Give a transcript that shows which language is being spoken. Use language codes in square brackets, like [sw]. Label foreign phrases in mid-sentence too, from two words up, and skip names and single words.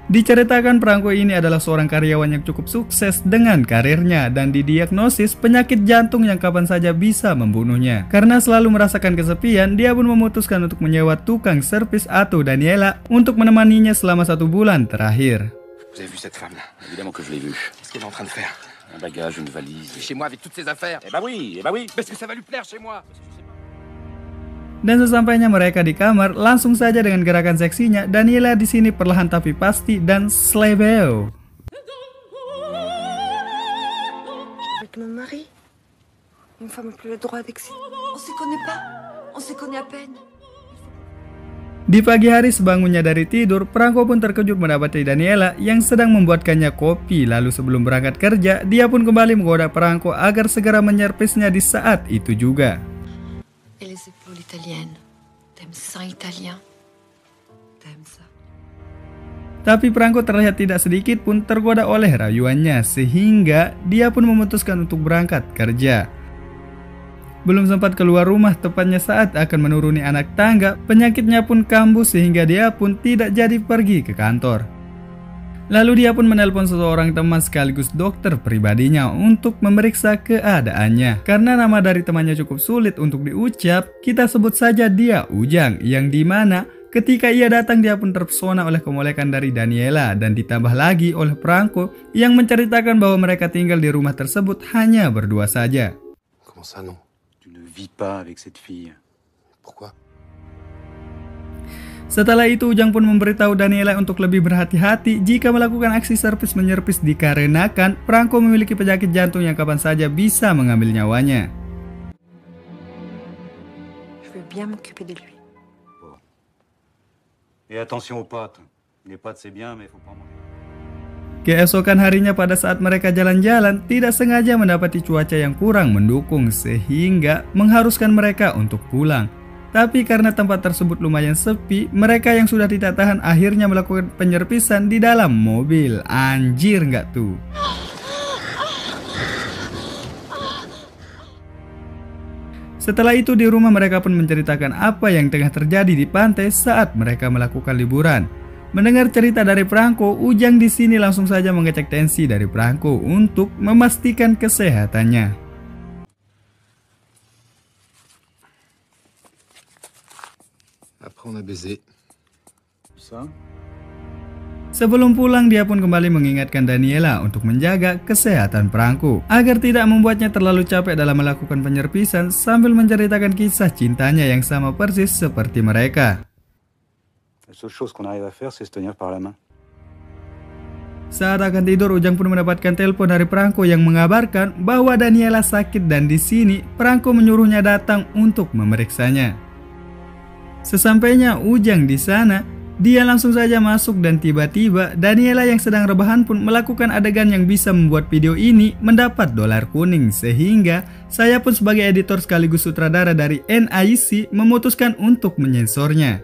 [id] Diceritakan Franco ini adalah seorang karyawan yang cukup sukses dengan karirnya dan didiagnosis penyakit jantung yang kapan saja bisa membunuhnya. Karena selalu merasakan kesepian, dia pun memutuskan untuk menyewa tukang servis atau Daniela untuk menemaninya selama 1 bulan terakhir. [fr] Vous avez vu cette femme-là? Évidemment que je l'ai vue. Qu'est-ce qu'elle est en train de faire? Un bagage, une valise. Chez moi avec toutes ses affaires. Eh bah oui, parce que ça va lui plaire chez moi. [id] Dan sesampainya mereka di kamar, langsung saja dengan gerakan seksinya, Daniela di sini perlahan tapi pasti dan slebeo. [fr] Avec mon mari, une femme n'a plus le droit d'exciter. On se connaît pas, on se connaît à peine. [id] Di pagi hari sebangunnya dari tidur, Franco pun terkejut mendapati Daniela yang sedang membuatkannya kopi. Lalu sebelum berangkat kerja, dia pun kembali menggoda Franco agar segera menyervisnya di saat itu juga. [fr] Et les épaules italiennes. T'aimes ça italien? T'aimes ça? [id] Tapi Franco terlihat tidak sedikit pun tergoda oleh rayuannya, sehingga dia pun memutuskan untuk berangkat kerja. Belum sempat keluar rumah, tepatnya saat akan menuruni anak tangga, penyakitnya pun kambuh sehingga dia pun tidak jadi pergi ke kantor. Lalu dia pun menelpon seseorang teman sekaligus dokter pribadinya untuk memeriksa keadaannya. Karena nama dari temannya cukup sulit untuk diucap, kita sebut saja dia Ujang, yang dimana ketika ia datang dia pun terpesona oleh kemolekan dari Daniela dan ditambah lagi oleh Franco yang menceritakan bahwa mereka tinggal di rumah tersebut hanya berdua saja. [fr] Comment ça, non? Tu ne vis pas avec cette fille. Pourquoi? [id] Setelah itu Ujang pun memberitahu Daniela untuk lebih berhati-hati jika melakukan aksi servis menyervis dikarenakan Franco memiliki penyakit jantung yang kapan saja bisa mengambil nyawanya. [fr] Je vais bien m'occuper de lui. Bon. Et attention aux pâtes. Les pâtes c'est bien, mais il faut pas manger. [id] Keesokan harinya pada saat mereka jalan-jalan, tidak sengaja mendapati cuaca yang kurang mendukung sehingga mengharuskan mereka untuk pulang. Tapi karena tempat tersebut lumayan sepi, mereka yang sudah tidak tahan akhirnya melakukan penyerpisan di dalam mobil. Anjir nggak tuh? Setelah itu di rumah mereka pun menceritakan apa yang tengah terjadi di pantai saat mereka melakukan liburan. Mendengar cerita dari Franco, Ujang di sini langsung saja mengecek tensi dari Franco untuk memastikan kesehatannya. [fr] Après on a baisé. Ça? [id] Sebelum pulang, dia pun kembali mengingatkan Daniela untuk menjaga kesehatan Franco agar tidak membuatnya terlalu capek dalam melakukan penyerpisan sambil menceritakan kisah cintanya yang sama persis seperti mereka. [fr] La seule chose qu'on arrive à faire, c'est se tenir par la main. [id] Saat akan tidur, Ujang pun mendapatkan telepon dari Franco yang mengabarkan bahwa Daniela sakit dan di sini Franco menyuruhnya datang untuk memeriksanya. Sesampainya Ujang di sana, dia langsung saja masuk dan tiba-tiba Daniela yang sedang rebahan pun melakukan adegan yang bisa membuat video ini mendapat dolar kuning, sehingga saya pun sebagai editor sekaligus sutradara dari NIC memutuskan untuk menyensornya.